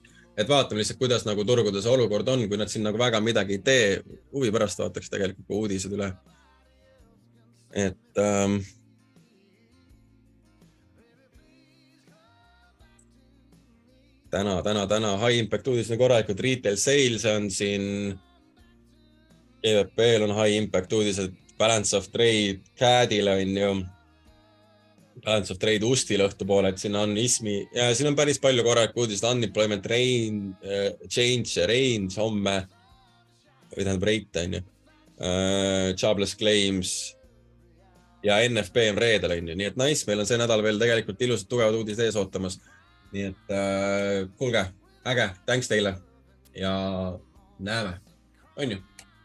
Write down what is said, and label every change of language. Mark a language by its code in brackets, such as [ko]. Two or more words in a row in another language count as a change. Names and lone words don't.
[et] Et vaatame lihtsalt, kuidas nagu turgudes olukord on, kui nad siin nagu väga midagi ei tee, huvi pärast vaataks tegelikult uudised üle. Et täna [en] high impact [et] uudis on korralikult, [en] retail sales [et] on siin, EVP-l on [en] high impact [et] uudised, balance [en] of trade, [et] CAD-il on ju, [en] balance of trade [et] Ustil õhtupoole, et siin on ISMI ja siin on päris palju korralikult uudised, [en] unemployment change range [et] homme, või tähendab rate on ju, [en] jobless claims [et] ja NFP on reedel on ju, nii et nice, meil on see nädal veel tegelikult ilusad tugevad uudised ees ootamas. Nii et kuulge, äge, thanks teile ja näeme, on ju?